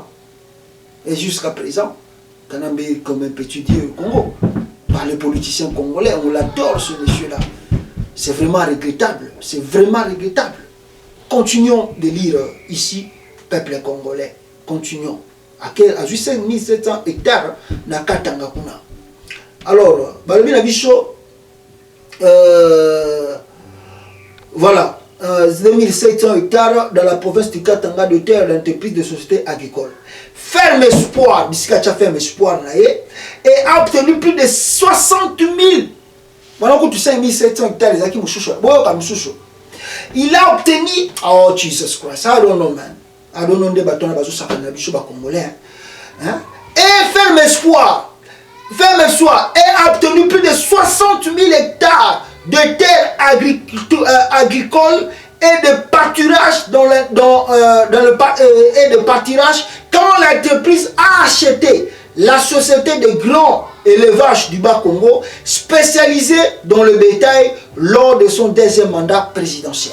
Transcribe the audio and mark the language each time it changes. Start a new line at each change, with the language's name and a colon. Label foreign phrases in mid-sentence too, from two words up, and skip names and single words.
French: Et jusqu'à présent, Kanambe est comme un petit dieu au Congo. Par les politiciens congolais, on l'adore ce monsieur-là. C'est vraiment regrettable. C'est vraiment regrettable. Continuons de lire ici, peuple congolais. Continuons. À 5700 hectares,
Lingala: na Katanga kuna.
French: Alors, Balbina Bicho, voilà, 2700 hectares dans la province du Katanga de terre d'entreprise de société agricole. Ferme espoir, Biscacha ferme espoir, et a obtenu plus de 60 000. Voilà, tu sais, 5700 hectares, il a obtenu,
English: oh Jesus Christ, I don't know, man. I don't know,
French: des bâtons, congolais. Et ferme espoir, et a obtenu plus de 60 000 hectares de terres agricoles et de pâturage et de pâturage quand l'entreprise a acheté la société de grand élevage du Bas-Congo spécialisée dans le bétail lors de son deuxième mandat présidentiel.